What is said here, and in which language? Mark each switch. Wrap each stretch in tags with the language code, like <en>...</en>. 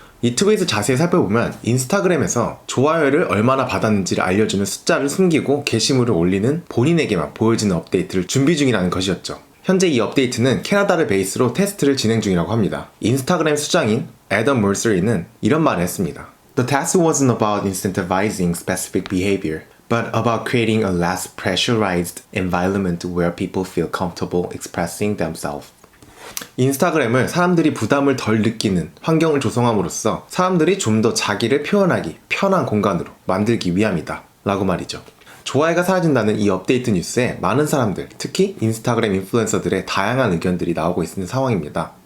<ko>이 트윗을 자세히 살펴보면 인스타그램에서 좋아요를 얼마나 받았는지를 알려주는 숫자를 숨기고 게시물을 올리는 본인에게만 보여지는 업데이트를 준비 중이라는 것이었죠. 현재 이 업데이트는 캐나다를 베이스로 테스트를 진행 중이라고 합니다. 인스타그램 수장인 애덤 몰서리는 이런 말을 했습니다.</ko> <en>The test wasn't about incentivizing specific behavior, but about creating a less pressurized environment where people feel comfortable expressing themselves.</en> <ko>인스타그램을 사람들이 부담을 덜 느끼는 환경을 조성함으로써 사람들이 좀 더 자기를 표현하기 편한 공간으로 만들기 위함이다 라고 말이죠. 좋아요가 사라진다는 이 업데이트 뉴스에 많은 사람들, 특히 인스타그램 인플루엔서들의 다양한 의견들이 나오고 있는 상황입니다.</ko>